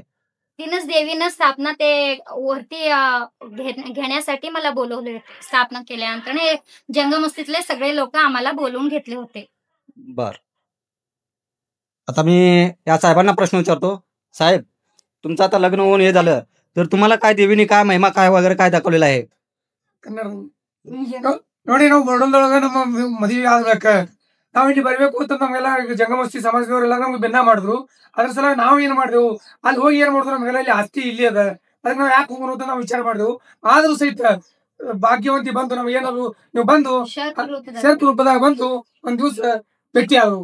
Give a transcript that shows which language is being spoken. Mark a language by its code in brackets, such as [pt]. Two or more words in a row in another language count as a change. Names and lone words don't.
[mr] तिनंच देवीनं स्थापना ते वरती घेण्यासाठी मला बोलवले होते. स्थापना केल्यानंतर हे जंगमस्तीतले सगळे लोक आम्हाला बोलवून घेतले होते. बर. आता मी या साहेबांना प्रश्न विचारतो. साहेब, तुमचं आता लग्न होऊन हे झालं, तर तुम्हाला काय देवीने काय महिमा काय वगैरे काय दाखवलेला आहे? [kn] ನೋಡಿ ನಾವು ಬಡವರೊಳಗ ನಮ್ಮ ಮದುವೆ ಆಗ್ಬೇಕ ನಾವ್ ಇಲ್ಲಿ ಬರ್ಬೇಕು ಅಂತ ನಮ್ಗೆಲ್ಲ ಜಂಗಮಸ್ತಿ ಸಮಾಜದವರೆಲ್ಲ ನಮ್ಗೆ ಬೆನ್ನ ಮಾಡಿದ್ರು. ಅದ್ರ ಸಲ ನಾವ್ ಏನ್ ಮಾಡಿದೆವು, ಅಲ್ಲಿ ಹೋಗಿ ಏನ್ ಮಾಡಿದ್ರು, ನಮ್ಗೆಲ್ಲ ಇಲ್ಲಿ ಆಸ್ತಿ ಇಲ್ಲಿ ಅದ, ಅದಕ್ಕೆ ನಾವ್ ಯಾಕೆ ಹೋಗೋಣ ಅಂತ ನಾವು ವಿಚಾರ ಮಾಡಿದೆವು. ಆದ್ರೂ ಸಹಿತ ಭಾಗ್ಯವಂತಿ ಬಂತು, ನಮ್ಗೆ ಏನಾದ್ರು ನೀವು ಬಂದು ಶರ್ತ್ ರೂಪದಾಗ ಬಂದು ಒಂದ್ ದಿವ್ಸ ಭೇಟಿ ಆದ್ರು.